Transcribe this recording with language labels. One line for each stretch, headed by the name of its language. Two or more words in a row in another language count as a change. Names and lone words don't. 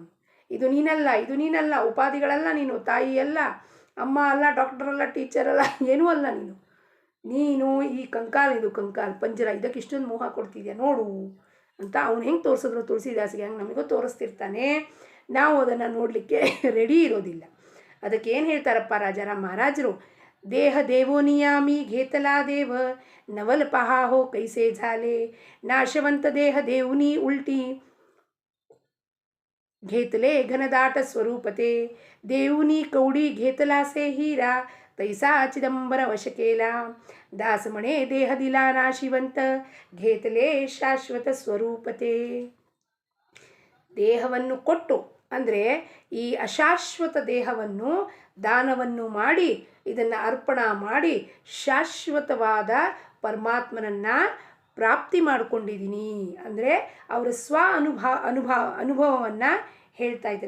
Kannada: ಇದು ನೀನಲ್ಲ, ಉಪಾಧಿಗಳಲ್ಲ, ನೀನು ತಾಯಿ ಅಲ್ಲ, ಅಮ್ಮ ಅಲ್ಲ, ಡಾಕ್ಟರ್ ಅಲ್ಲ, ಟೀಚರ್ ಅಲ್ಲ, ಏನೂ ಅಲ್ಲ. ನೀನು ಈ ಇದು ಕಂಕಾಲ್ ಪಂಜರ, ಇದಕ್ಕೆ ಇಷ್ಟೊಂದು ಮೋಹ ಕೊಡ್ತಿದ್ಯಾ ನೋಡು ಅಂತ ಅವನು ಹೆಂಗೆ ತೋರಿಸಿದ್ರು ತುಳಸಿದಾಸಿಗೆ ಹಂಗೆ ನಮಗೂ ತೋರಿಸ್ತಿರ್ತಾನೆ. ನಾವು ಅದನ್ನು ನೋಡಲಿಕ್ಕೆ ರೆಡಿ ಇರೋದಿಲ್ಲ. ಅದಕ್ಕೆ ಏನು ಹೇಳ್ತಾರಪ್ಪ ರಾಜಾರಾಮ್ ಮಹಾರಾಜರು?
Marathi: देह देवो नियामी घेतला देव नवल पहा हो कैसे झाले, नाशवंत देह देवनी उलटी घेतले घनदाट स्वरूपते, देवनी कवडी घेतला से हीरा, तैसा चिदंबर वश केला, दास म्हणे देह दिला नाशिवंत, घेतले शाश्वत स्वरूपते.
Kannada: ದೇಹವನ್ನು ಕೊಟ್ಟು ಅಂದರೆ ಈ ಅಶಾಶ್ವತ ದೇಹವನ್ನು ದಾನವನ್ನು ಮಾಡಿ ಇದನ್ನು ಅರ್ಪಣಾ ಮಾಡಿ ಶಾಶ್ವತವಾದ ಪರಮಾತ್ಮನನ್ನು ಪ್ರಾಪ್ತಿ ಮಾಡಿಕೊಂಡಿದ್ದೀನಿ ಅಂದರೆ ಅವರ ಅನುಭವವನ್ನು ಹೇಳ್ತಾ ಇದ್ದಾರೆ.